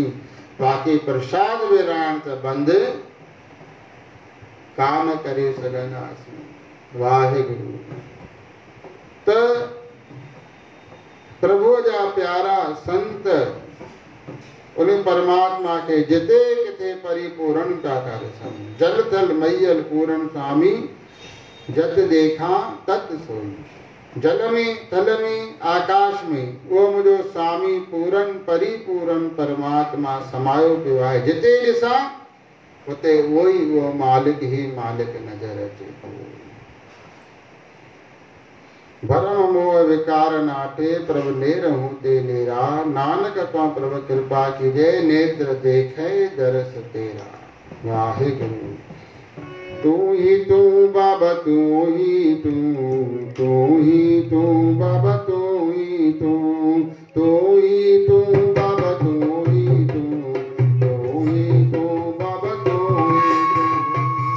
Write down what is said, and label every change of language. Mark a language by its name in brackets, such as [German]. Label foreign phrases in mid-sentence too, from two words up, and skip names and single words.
[Sindhi] बाक़ी प्रसाद विराइण त बंदि कान करे सघंदासीं। वाहिगुरु। त प्रभुअ जा प्यारा संत उन परमात्मा खे जिते किथे परिपूर्ण था करे सघनि। [Punjabi] ਜਲ ਥਲ ਮੈਯਲ ਪੂਰਣ ਸੁਆਮੀ ਜਤ ਦੇਖਾ ਤਤ ਸੋਈ। [Sindhi] जल में, थल में, आकाश में उहो मुंहिंजो स्वामी पूरन परिपूरन परमात्मा समायो पियो आहे। जिते ॾिसां उते उहो ई उहो मालिक ई मालिक नज़र अचे थो। [Punjabi] ਭਰਮ ਮੋਹ ਵਿਕਾਰ ਨਾਟੇ ਪ੍ਰਭੁ ਨੇਰਹੂੰ ਤੇ ਨੇਰਾ ਨਾਨਕ ਤੋ ਪ੍ਰਭੁ ਕ੍ਰਿਪਾ ਕੀਜੇ ਨੇਤ੍ਰ ਦੇਖੇ ਦਰਸ ਤੇਰਾ। [Sindhi] वाहिगुरु। [Punjabi] ਤੂ ਹੀ ਤੂ ਬਾਬਾ ਤੂ ਹੀ ਤੂ, ਤੂ ਹੀ ਤੂ ਬਾਬਾ ਤੂ ਹੀ ਤੂ, ਤੂ ਹੀ ਤੂ ਬਾਬਾ ਤੂ ਹੀ ਤੂ, ਤੂ ਹੀ ਤੂ ਬਾਬਾ ਤੂ ਹੀ ਤੂ।